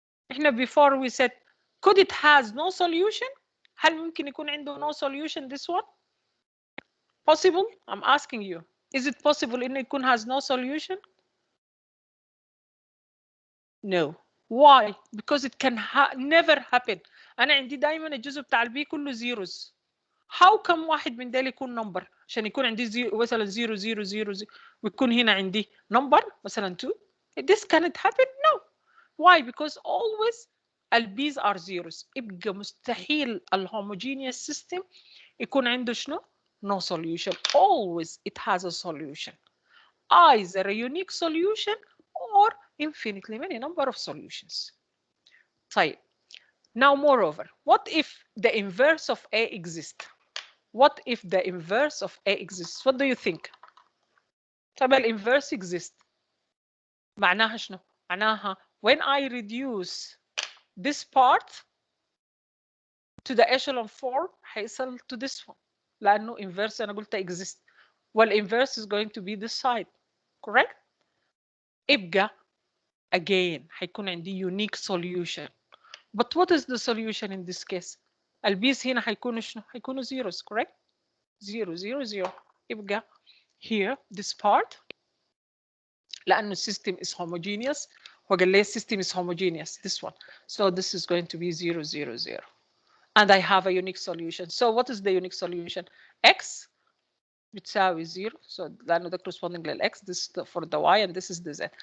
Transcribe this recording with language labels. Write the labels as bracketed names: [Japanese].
[English] احنا before we said could it has no solution؟ هل ممكن يكون عنده no solution this one؟ possible. I'm asking you, is it possible إنه يكون has no solution? No. Why? Because it can never happen. [Arabic] أنا عندي دايما الجزء بتاع البي كله zeros. How come واحد من دول يكون number؟ عشان يكون عندي زيرو مثلا 0 0 0 0 ويكون هنا عندي number مثلا 2. [English] This cannot happen? No. Why? Because always البيز are zeros. [Arabic] يبقى مستحيل الهوموجينيوس system يكون عنده شنو؟ No solution. [English] Always it has a solution. Either a unique solution or infinitely many number of solutions. [Arabic] طيب. [English] Now moreover, what if the inverse of A exists? What if the inverse of A exists? What do you think? طيب الانverse exists معناها شنو؟ معناها when I reduce this part to the echelon form هيصل to this one لأنه inverse أنا قلت exist والinverse is going to be this side, correct؟ يبقى again هيكون عندي unique solution. But what is the solution in this case? [Arabic] البيس هنا هيكونوا شنو؟ هيكونوا zeros, correct؟ 0 0 0. [English] يبقى here this part لأنه system is homogeneous وقال لي system is homogeneous this one, so this is going to be 0 0 0 and I have a unique solution. So what is the unique solution? X بتساوي 0, so لأنه ده corresponding للX, this is for the Y and this is the Z.